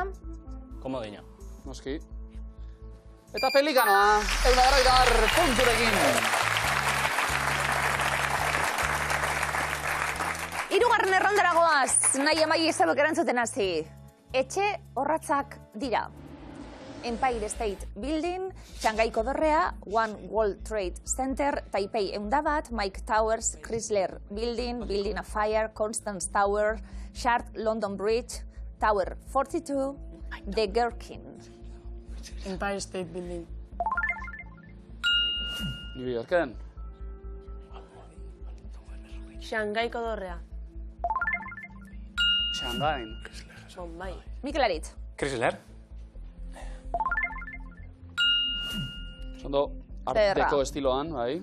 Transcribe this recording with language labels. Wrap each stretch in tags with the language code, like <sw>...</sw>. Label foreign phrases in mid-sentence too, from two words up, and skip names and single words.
<eu>Komodina. Noski. Eta pelikanoa, 180 punturekin. Hirugarren errondaragoaz, Naia Maili zeuek erantzuten hasi. Etxe horratzak dira. Empire State Building, Shangaiko Dorrea, One World Trade Center, Taipei Eundabat, Mike Towers, Chrysler Building, Building of Fire, Constance Tower, Shard London Bridge, Tower 42, The Gherkin. Empire State Building. New Yorken. Shangaiko Dorrea. Shanghai. Bombay. Mikel Aritz, Chrysler. Ondo, art Zerra. deco estiloan, bai.</eu>